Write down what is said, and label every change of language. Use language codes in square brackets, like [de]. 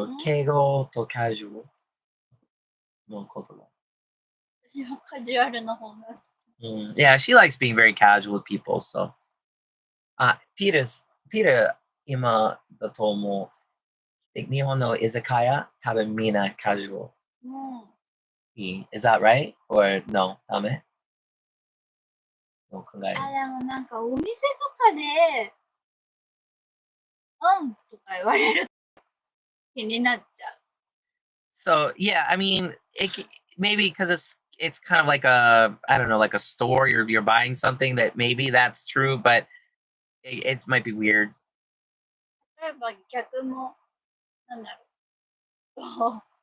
[ja] 敬語とカジュアルの言葉。私はカジュアルの方が好き。 [en] Yeah, she likes being very casual with people, so. [ja] ピール、今だと思う。日本の居酒屋、多分みんなカジュアル。 [en] Is that right? Or no? [ja] ダメ？の考え。でもなんかお店とかで、とか言われる気になっちゃう。 [en] So yeah, I mean, maybe because it's kind of like I don't know, like a store. You're buying something that maybe that's true, but it might be weird. [ja] 例えば逆も、なんだろう。